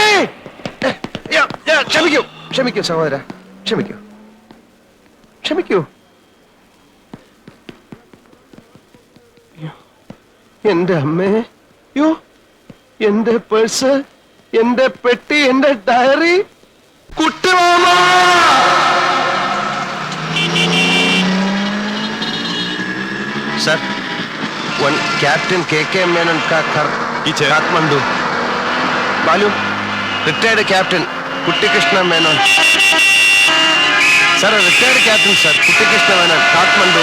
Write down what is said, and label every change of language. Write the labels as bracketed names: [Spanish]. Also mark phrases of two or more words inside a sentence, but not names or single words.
[Malayalam] ക്ഷമിക്കൂ, ക്ഷമിക്കൂ സഹോദര, ക്ഷമിക്കൂ, ക്ഷമിക്കൂ. എന്റെ അമ്മേ, യോ എന്റെ പേഴ്സ്, എന്റെ പെട്ടി, എന്റെ ഡയറി. കുട്ടിമാമ, [English] sir one captain [Hindi] के मेनन का घर काठमांडू. मालूम [English] retired captain [Hindi] कुट्टी कृष्ण मेनन. [English] sir retired captain sir [Hindi] कुट्टी कृष्ण मेनन काठमांडू.